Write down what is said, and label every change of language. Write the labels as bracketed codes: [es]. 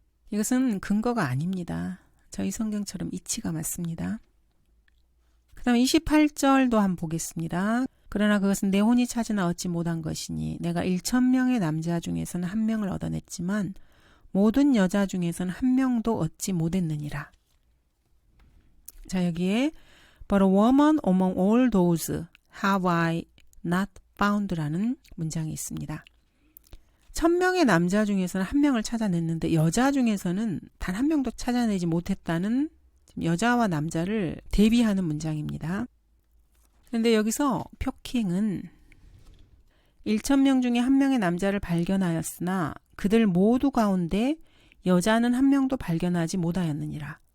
[ko] 이것은 근거가 아닙니다. 저희 성경처럼 이치가 맞습니다. 그 다음에 28절도 한번 보겠습니다. 그러나 그것은 내 혼이 찾으나 얻지 못한 것이니 내가 1,000명의 남자 중에서는 한 명을 얻어냈지만 모든 여자 중에서는 한 명도 얻지 못했느니라. 자, 여기에 [en] But a woman among all those have I not found라는 [ko] 문장이 있습니다. 1,000명의 남자 중에서는 한 명을 찾아냈는데 여자 중에서는 단 한 명도 찾아내지 못했다는 여자와 남자를 대비하는 문장입니다. 그런데 여기서 표킹은 1,000명 중에 한 명의 남자를 발견하였으나 그들 모두 가운데 여자는 한 명도 발견하지 못하였느니라.